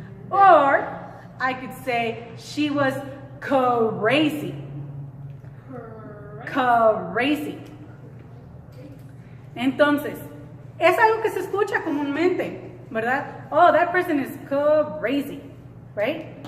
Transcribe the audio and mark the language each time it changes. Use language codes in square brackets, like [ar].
[en] Or I could say she was crazy. Crazy. [es] Entonces, es algo que se escucha comúnmente, ¿verdad? [en] Oh, that person is crazy, right?